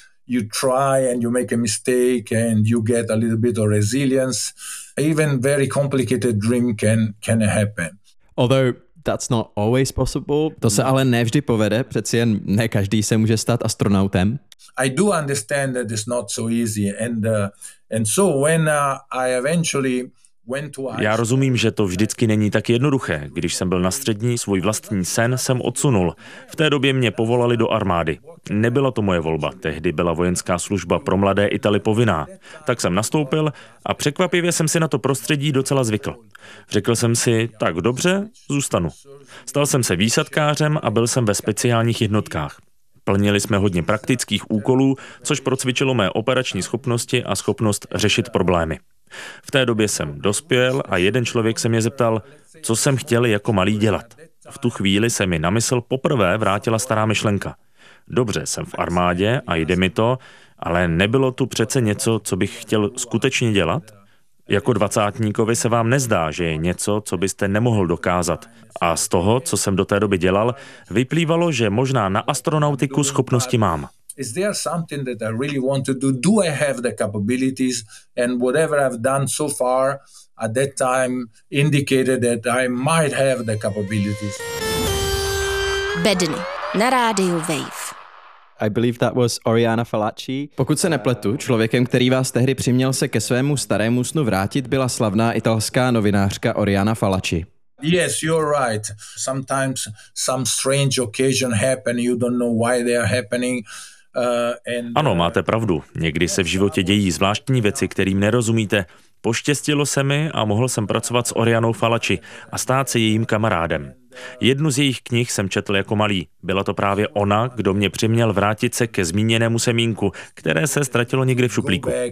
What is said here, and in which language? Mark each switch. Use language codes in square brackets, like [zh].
[en] You try and you make a mistake and you get a little bit of resilience. Even very complicated dream can happen. Although that's not always possible. [cs] To se ale nevždy povede, přeci jen ne každý se může stát astronautem. [en] I do understand that it's not so easy and so when I eventually [cs] Já rozumím, že to vždycky není tak jednoduché. Když jsem byl na střední, svůj vlastní sen jsem odsunul. V té době mě povolali do armády. Nebyla to moje volba, tehdy byla vojenská služba pro mladé Italy povinná. Tak jsem nastoupil a překvapivě jsem si na to prostředí docela zvykl. Řekl jsem si, tak dobře, zůstanu. Stal jsem se výsadkářem a byl jsem ve speciálních jednotkách. Plnili jsme hodně praktických úkolů, což procvičilo mé operační schopnosti a schopnost řešit problémy. V té době jsem dospěl a jeden člověk se mě zeptal, co jsem chtěl jako malý dělat. V tu chvíli se mi na mysl poprvé vrátila stará myšlenka. Dobře, jsem v armádě a jde mi to, ale nebylo tu přece něco, co bych chtěl skutečně dělat? Jako dvacátníkovi se vám nezdá, že je něco, co byste nemohl dokázat. A z toho, co jsem do té doby dělal, vyplývalo, že možná na astronautiku schopnosti mám. [en] Is there something that I really want to do? Do I have the capabilities? And whatever I've done so far at that time indicated that I might have the capabilities. [cs] Bedny na rádiu Wave. [en] I believe that was Oriana Fallaci. [cs] Pokud se nepletu, člověkem, který vás tehdy přiměl se ke svému starému snu vrátit, byla slavná italská novinářka Oriana Fallaci. [en] Yes, you're right. Sometimes some strange occasion happen, you don't know why they are happening. [cs] Ano, máte pravdu. Někdy se v životě dějí zvláštní věci, kterým nerozumíte. Poštěstilo se mi a mohl jsem pracovat s Orianou Fallaci a stát se jejím kamarádem. Jednu z jejich knih jsem četl jako malý. Byla to právě ona, kdo mě přiměl vrátit se ke zmíněnému semínku, které se ztratilo někdy v šuplíku.